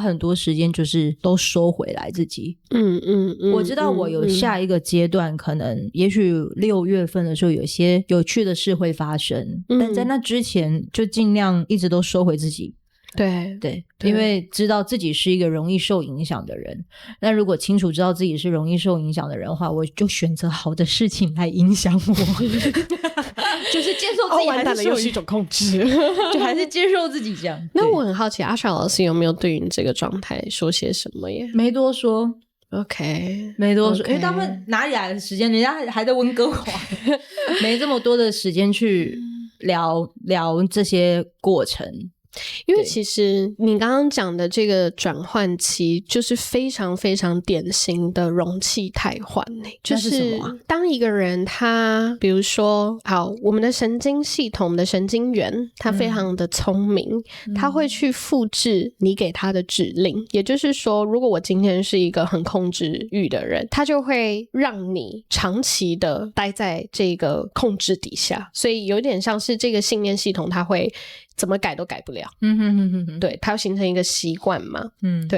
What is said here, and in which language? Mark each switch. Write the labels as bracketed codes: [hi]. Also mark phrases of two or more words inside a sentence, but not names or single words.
[zh] 很多時間就是都收回來自己我知道我有下一個階段可能也許6月份的時候有些有趣的事會發生但在那之前就盡量一直都收回自己對，因為知道自己是一個容易受影響的人，那如果清楚知道自己是容易受影響的人的話，我就選擇好的事情來影響我就是接受自己還是又是一種控制就還是接受自己這樣那我很好奇 Asha 老師有沒有對於你這個狀態說些什麼耶？沒多說 OK 沒多說因為他們哪裡來的時間，人家還在溫哥華沒這麼多的時間去聊這些過程，因為其實你剛剛講的這個轉換期就是非常非常典型的容器汰換就是當一個人他比如說好，我們的神經系統，我們的神經元他非常的聰明他會去複製你給他的指令也就是說如果我今天是一個很控制欲的人，他就會讓你長期的待在這個控制底下，所以有點像是這個信念系統他會怎麼改都改不了對，它要形成一個習慣嘛對。